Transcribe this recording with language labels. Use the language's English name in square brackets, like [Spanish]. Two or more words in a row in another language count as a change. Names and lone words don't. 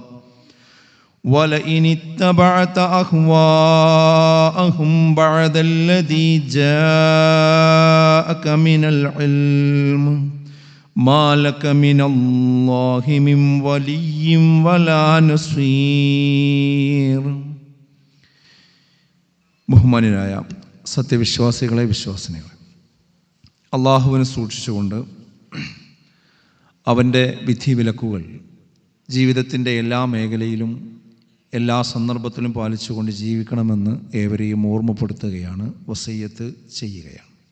[Arabic] ولئن اتبعت أهواءهم بعد الذي جاءك من العلم ما لك من الله من ولي ولا نصير. [Malayalam] ബഹുമാന്യരായ സത്യവിശ്വാസികളെ, വിശ്വാസിനികളെ, അള്ളാഹുവിനെ സൂക്ഷിച്ചുകൊണ്ട് അവൻ്റെ വിധിവിലക്കുകൾ ജീവിതത്തിൻ്റെ എല്ലാ മേഖലയിലും എല്ലാ സന്ദർഭത്തിലും പാലിച്ചുകൊണ്ട് ജീവിക്കണമെന്ന് ഏവരെയും ഓർമ്മപ്പെടുത്തുകയാണ്, വസിയ്യത്ത് ചെയ്യുകയാണ്.